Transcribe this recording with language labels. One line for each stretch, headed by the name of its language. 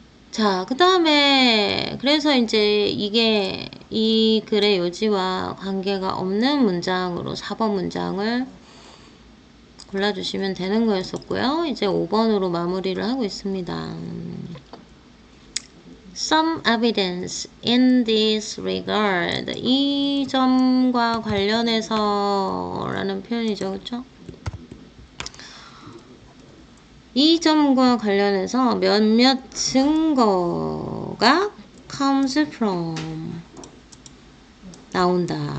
Korean: 자, 그 다음에 그래서 이제 이게 이 글의 요지와 관계가 없는 문장으로 4번 문장을 골라주시면 되는 거였었고요. 이제 5번으로 마무리를 하고 있습니다.
English: Some evidence in this regard.
Korean: 이 점과 관련해서 라는 표현이죠. 그렇죠? 이 점과 관련해서 몇몇 증거가
English: comes from
Korean: 나온다.